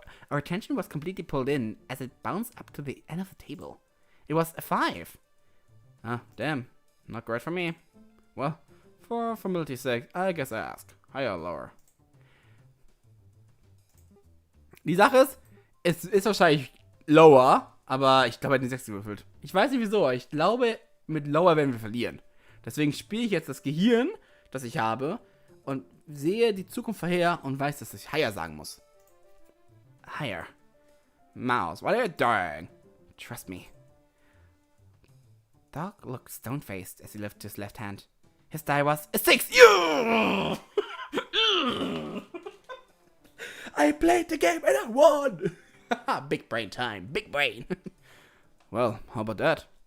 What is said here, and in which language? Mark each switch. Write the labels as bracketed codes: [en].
[en] Our attention was completely pulled in as it bounced up to the end of the table. It was a 5. Ah, damn. Not great for me. Well, for formality's sake, I guess I ask. Higher or lower? [de] Die Sache ist, es ist wahrscheinlich lower, aber ich glaube, er hat eine 6 gewürfelt. Ich weiß nicht wieso, aber ich glaube, mit lower werden wir verlieren. Deswegen spiele ich jetzt das Gehirn, das ich habe, und sehe die Zukunft vorher und weiß, dass ich higher sagen muss. [en] Higher. Mouse, what are you doing? Trust me. Dog looked stone-faced as he lifted his left hand. His die was a 6. Yeah! I played the game and I won! Big brain time, big brain. Well, how about that?